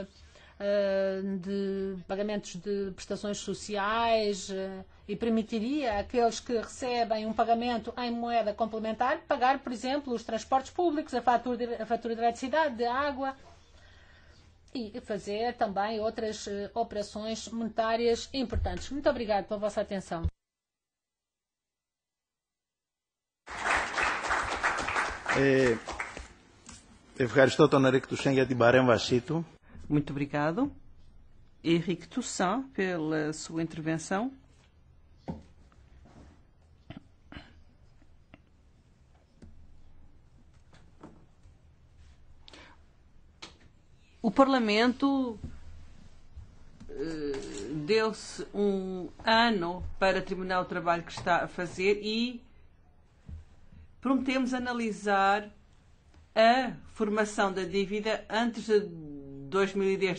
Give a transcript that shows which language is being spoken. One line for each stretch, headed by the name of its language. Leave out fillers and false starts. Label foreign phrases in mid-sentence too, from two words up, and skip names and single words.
Portuguese: de prestações sociais e permitiria àqueles que recebem um pagamento em moeda complementar pagar, por exemplo, os transportes públicos, a fatura de eletricidade, de água e fazer também outras operações monetárias importantes. Muito obrigado pela vossa atenção.
Greek: Ευχαριστώ τον Eric Toussaint για την παρέμβασή του.
Portuguese: Muito obrigado, Henrique Toussaint, pela sua intervenção. O Parlamento deu-se ano para terminar o trabalho que está a fazer e prometemos analisar a formação da dívida antes de 2010.